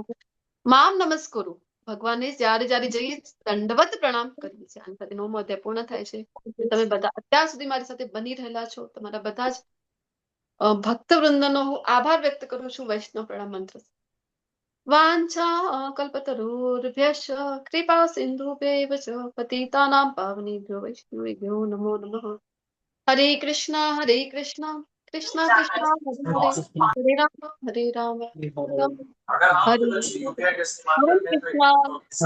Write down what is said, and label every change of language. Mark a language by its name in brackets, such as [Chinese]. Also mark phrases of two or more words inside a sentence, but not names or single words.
[Sanskrit] મામ નમસ્કુરુ, [Gujarati] ભગવાનને જ્યારે જ્યારે જઈએ દંડવત પ્રણામ કરીએ છીએ. આની સાથે 9મો અધ્યાય પૂર્ણ થાય છે. તમે બધા અત્યાર સુધી મારી સાથે બની રહેલા છો, તમારા બધા જ ભક્ત વૃંદનો હું આભાર વ્યક્ત કરું છું વૈષ્ણવ પ્રણામ મંત્ર. [Sanskrit] વાંછા કલ્પતરુર્ભ્યશ્ચ કૃપા સિંધુભ્યૈવ ચ પતિતાનાં પાવનેભ્યો વૈષ્ણવેભ્યો નમો નમઃ. હરે કૃષ્ણ કૃષ્ણ કૃષ્ણ હરે રામ હરે રામ રામ હરે હરે કૃષ્ણ.